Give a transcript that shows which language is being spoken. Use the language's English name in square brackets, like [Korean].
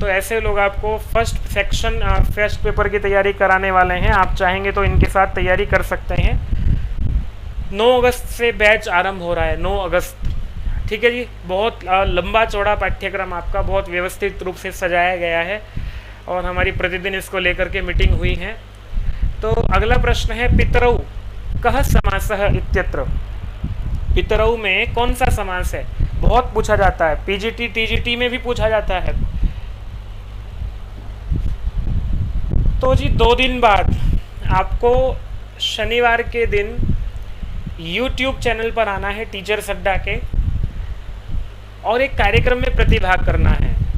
[Hindi] तो ऐसे लोग आपको फर्स्ट पेपर की तैयारी कराने वाले हैं। आप चाहेंगे तो इनके साथ तैयारी कर सकते हैं। 9 अगस्त से बैच आरंभ हो रहा है, 9 अगस्त। ठीक है जी, बहुत लंबा चौड़ा पाठ्यक्रम आपका बहुत व्यवस्थित रूप से सजाया गया है और हमारी प्रतिदिन इसको लेकर के मीटिंग हुई है। तो अगला प्रश्न है [Sanskrit] पितरौ कः समासः इत्यत्र। [Hindi] पितरौ में कौन सा समास है, बहुत पूछा जाता है। PGT TGT में भी पूछा जाता है। तो जी 2 दिन बाद आपको शनिवार के दिन YouTube चैनल पर आना है टीचर्स अड्डा के और एक कार्यक्रम में प्रतिभाग करना है।